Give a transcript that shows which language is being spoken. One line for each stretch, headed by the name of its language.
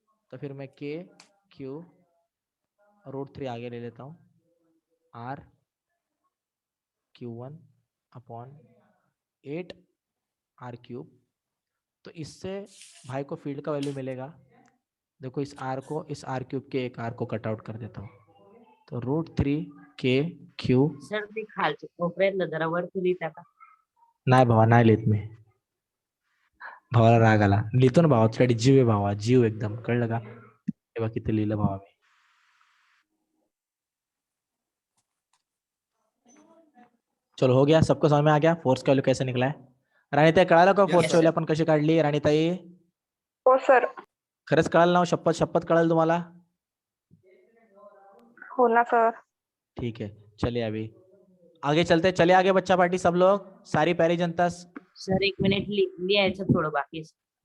Hindi: तो फिर मैं K Q √3 आगे ले लेता हूँ, R Q1 अपॉन 8R³, तो इससे भाई को फील्ड का वैल्यू मिलेगा। देखो इस R को, इस R³ के एक R को कट आउट कर देता हूँ, तो √3 K Q।
Marathi: सर ते खालच्या कोपऱ्यातलं जरा वरती लिहिता का? नाही भावा, नाही लिहित मी, भावाला राग आला, लिहितो ना भावा, तुझ्याकडे जीव आहे भावा, जीव एकदम, कळलं का? हे बघ किती लिहिलं भावा मी।
Hindi: चलो हो गया, सबको समझ में आ गया फोर्स का वैल्यू कैसे निकला है?
Marathi: राणीताई कळालं का
English: Yes, force sir.
Marathi: वैल्यू आपण कशी काढली? राणीताई हो सर. खरंच कळालं ना? शपथ शपथ कळालं तुम्हाला? हो ना सर.
Hindi: ठीक है, चलिए अभी आगे चलते, चले आगे बच्चा पार्टी, सब लोग, सारी प्यारी जनता
Marathi: सर 1 मिनिट लिहायचं थोडं बाकी आहे.